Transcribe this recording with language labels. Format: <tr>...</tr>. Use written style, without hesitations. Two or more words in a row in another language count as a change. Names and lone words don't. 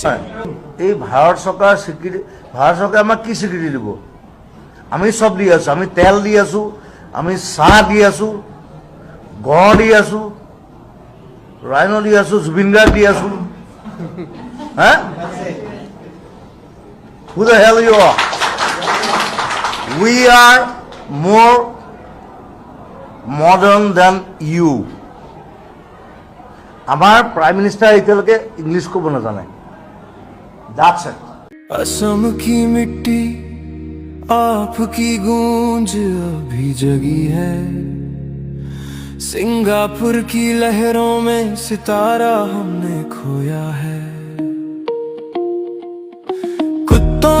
<as>এই ভাৰত চৰকাৰে আমাক কি স্বীকৃতি দিব আমি চব দি আছো আমি তেল দি আছো আমি চাহ দি আছো গড় দি আছো ৰাইন দি আছো জুবিন গাৰ্গ দি আছো হা</as> <en>Who the hell you are? We are more modern than you.</en> <as>আমাৰ</as> <en>prime minister</en> <as>এতিয়ালৈকে ইংলিছ ক'ব নাজানে</as> <en>That's it.</en> <hi>असम की मिट्टी आपकी गूंज अभी जगी है सिंगापुर की लहरों में सितारा हमने खोया है कुत्तों</hi>